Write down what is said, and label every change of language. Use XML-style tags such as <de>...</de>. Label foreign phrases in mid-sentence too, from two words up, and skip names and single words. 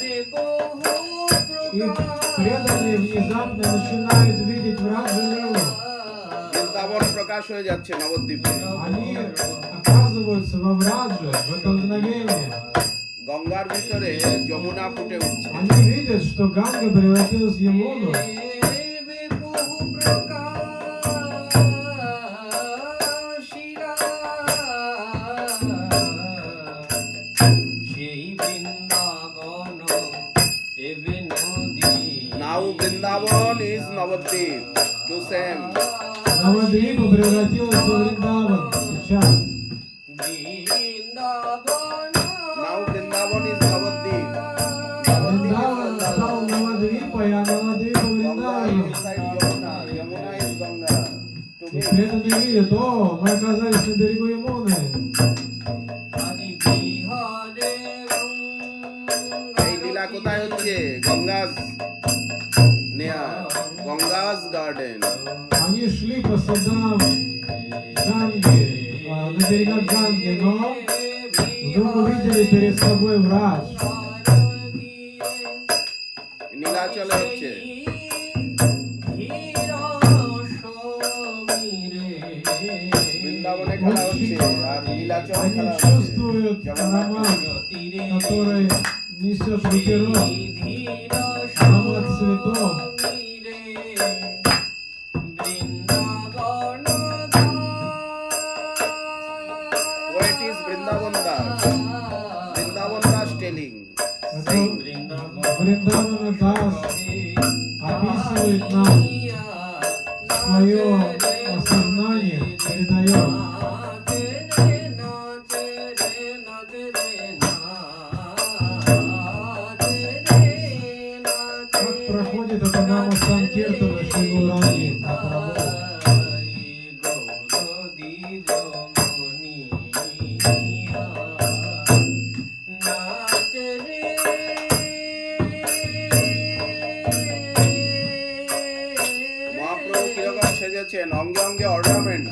<ru>И преданные внезапно начинают видеть Враджа-лилу.</ru> <bn>বৃন্দাবন প্রকাশ হয়ে যাচ্ছে নবদ্বীপে.</bn> <ru>Они оказываются во Врадже в это мгновение.</ru> <bn>গঙ্গার ভিতরে যমুনা ফুটে উঠছে.</bn> <ru>Они видят, что Ганга превратилась в Ямуну.</ru> <en>Now Vrindavan is Navadvip. To same.</en> <ru>Навадвипа превратилась в Вриндаван сейчас.</ru> <en>Now Vrindavan is Navadvip.</en> <ru>Вриндаван стал Навадвипой, а Навадвипа Вриндаваном.</ru> <en>Beside Yamuna. Yamuna is Ganga. To</en> <ru>И</ru> <en>me.</en> <ru>преданные видят, о, мы оказались на берегу Ямуны.</ru> <bn>এই লীলা কোথায় হচ্ছে?</bn> <en>Gangas near, Gangas garden.</en> <ru>Они шли по садам Ганги, на берегах Ганги, но вдруг увидели перед собой Врадж.</ru> <bn>নীলাচলে হচ্ছে. বৃন্দাবনে খেলা হচ্ছে আর নীলাচলে</bn> <ru>Они</ru> <bn>খেলা হচ্ছে.</bn> <ru>чувствуют чувствуют аромат, который несет ветерок, аромат цветов.</ru> <en>Poet is Vrindavan Das. Vrindavan Das telling.</en> <ru>Это Вриндавана Дас описывает нам свое осознание, передает. Как проходит это нама Санкиртана Шри Гауранги Махапрабху.</ru> <bn>মহাপ্রভু কিরকম সেজেছেন, অঙ্গে অঙ্গে অর্নামেন্টস।</bn>